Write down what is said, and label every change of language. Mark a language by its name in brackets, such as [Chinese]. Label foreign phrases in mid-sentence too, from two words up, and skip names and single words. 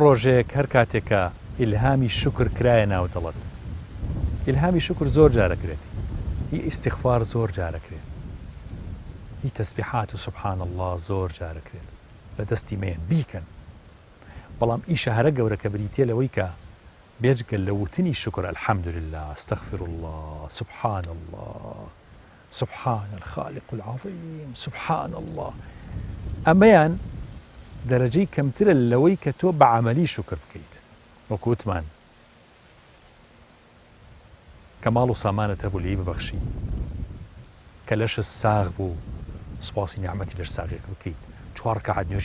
[Central Kurdish] ڕۆژێک هەر کاتێکە ئیلهامی شکر کرایە ناو دڵت ئیلهامی شکر زۆر جارەکرێت هی ئیستیغفار زۆر جارەکرێت هی تەسبیحات و [Arabic] سبحان الله [Central Kurdish] زۆر جارەکرێت لە دەستی مێن بیکەن بەڵام ئیشە هەرە گەورەکە بریتێ لەوەی کە بێجگەل لە وتنی شکر [Arabic] الحەمدولله استەغفر الله سبحان الله سبحان الخالق العظيم سبحان الله [Central Kurdish] ئەمەیان دەرەجەی کەمترە لەوەی کە تۆ بە عەمەلی شکر بکەیت وەکوتمان کە ماڵ و سامانت هەبوو لێی ببەخشی کە لەشت ساغ بوو سوپاسی نیعمەتی لەش ساغێک بکەیت 4 ڕەکەعەت نوێژی